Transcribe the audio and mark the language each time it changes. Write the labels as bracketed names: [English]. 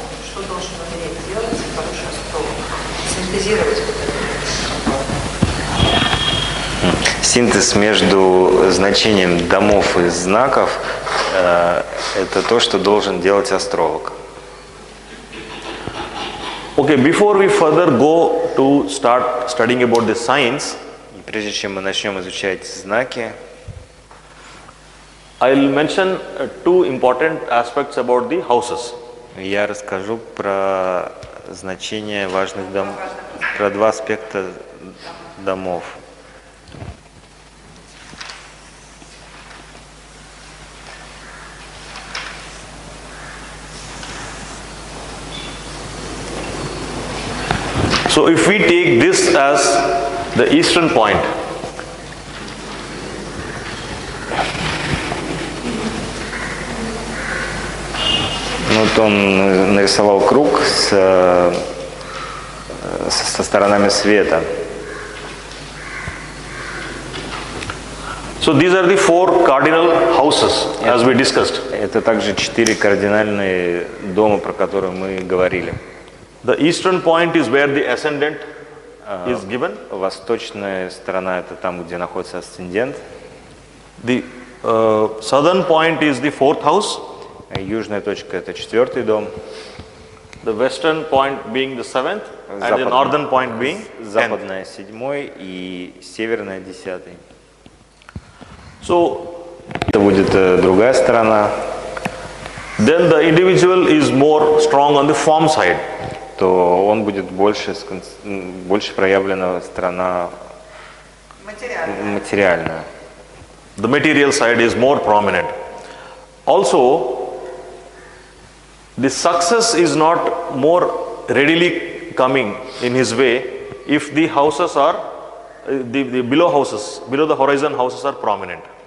[Russian] Что должен умереть делать хороший астролог? Синтезировать Синтез между значением домов и знаков это то, что должен делать астролог. [English] Okay, before we further go to start studying about the signs, [Russian] И прежде чем мы начнем изучать знаки, [English] I'll mention two important aspects about the houses. [Russian] я расскажу про значение важных домов, про два аспекта домов. [English] So if we take this as the eastern point, [Russian] он нарисовал круг со сторонами света. [English] So these are the 4 cardinal houses as we discussed. [Russian] Это также 4 кардинальные дома, про которые мы говорили. [English] The eastern point is where the ascendant is given. [Russian] Восточная сторона — это там, где находится асцендент. [English] The southern point is the 4th house. [Russian] Южная точка — это 4-й дом. [English] The western point being the 7th, and the northern point being 10th. [Russian] Западная — 7-й и северная — 10-й. [English] So [Russian] Это будет другая сторона. [English] then the individual is more strong on the form side. [Russian] То он будет больше проявлена сторона материальная. [English] The material side is more prominent. Also, the success is not more readily coming in his way if the houses are, the below the horizon houses are prominent.